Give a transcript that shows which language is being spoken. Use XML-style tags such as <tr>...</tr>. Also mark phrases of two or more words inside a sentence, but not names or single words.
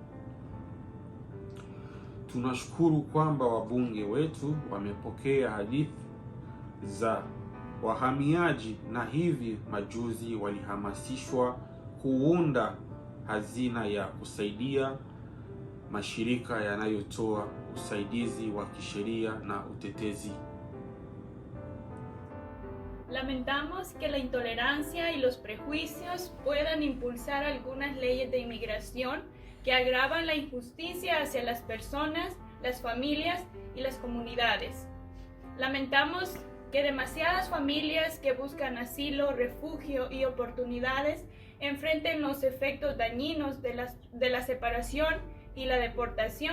<sw>Tunashukuru kwamba wabunge wetu wamepokea hadithi za wahamiaji na hivi majuzi walihamasishwa kuunda hazina ya kusaidia mashirika yanayotoa usaidizi wa kisheria na utetezi.</sw> <es>Lamentamos que la intolerancia y los prejuicios puedan impulsar algunas leyes de inmigración que agravan la injusticia hacia las personas, las familias y las comunidades. Lamentamos que demasiadas familias que buscan asilo, refugio y oportunidades enfrenten los efectos dañinos de la separación y la deportación.</es>